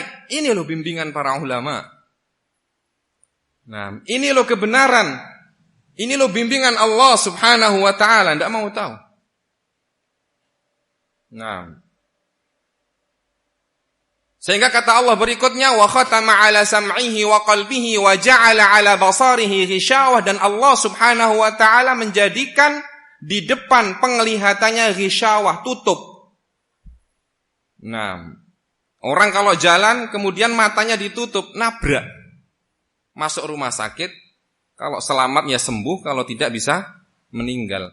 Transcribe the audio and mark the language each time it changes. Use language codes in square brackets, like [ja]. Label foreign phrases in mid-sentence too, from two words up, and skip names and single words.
[id] Ini loh bimbingan para ulama. Nah, ini loh kebenaran. Ini loh bimbingan Allah [ar] سبحانه وتعالى. [id] Enggak mau tahu. Nah, sehingga kata Allah berikutnya, [ar] وختم على سمعه وقلبه وجعل على بصره غشاوة, [id] dan Allah [ar] سبحانه وتعالى [id] menjadikan di depan penglihatannya ghishawah, tutup. Nah, orang kalau jalan kemudian matanya ditutup, nabrak, masuk rumah sakit. Kalau selamat ya sembuh, kalau tidak bisa meninggal.